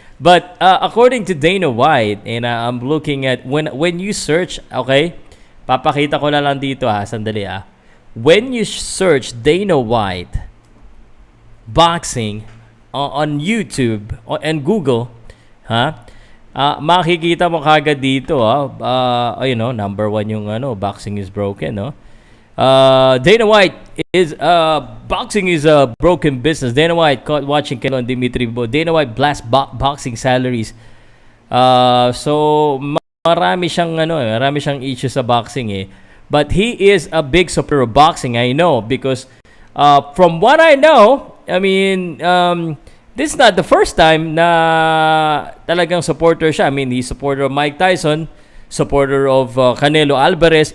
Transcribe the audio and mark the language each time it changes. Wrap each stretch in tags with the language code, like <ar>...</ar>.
<en>But according to Dana White, and I'm looking at when you search, okay,</en> <tl>papakita ko na lang dito sandali</tl> <en>When you search Dana White boxing on YouTube and Google,</en> <tl>makikita mo kagad dito number 1 yung</tl> <en>boxing is broken, no? Dana White is boxing is a broken business. Dana White caught watching Canelo and Dimitri Bo. Dana White blast boxing salaries.</en> <tl>So marami siyang issues sa boxing eh.</tl> <en>But he is a big supporter of boxing, I know, because from what I know, I mean, this is not the first time</en> <tl>na talagang supporter siya.</tl> <en>I mean, he's supporter of Mike Tyson, supporter of Canelo Alvarez.</en>